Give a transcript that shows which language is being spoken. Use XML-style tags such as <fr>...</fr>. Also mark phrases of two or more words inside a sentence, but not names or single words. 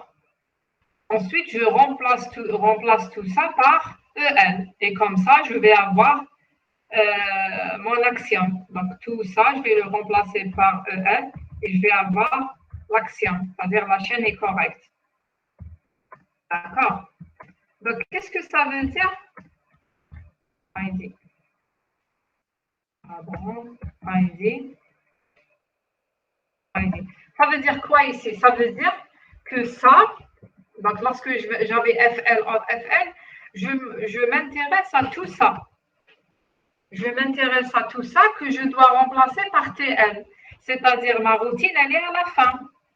<fr>Ensuite, je remplace tout ça par EL. Et comme ça, je vais avoir mon action. Donc, tout ça, je vais le remplacer par EL et je vais avoir l'action, c'est-à-dire la chaîne est correcte. D'accord. Donc, qu'est-ce que ça veut dire? ID. Ah bon, ID. ID. Ça veut dire quoi ici? Ça veut dire que ça, donc lorsque j'avais FL en FL, je m'intéresse à tout ça. Je m'intéresse à tout ça que je dois remplacer par TL. C'est-à-dire ma routine, elle est à la fin.</fr>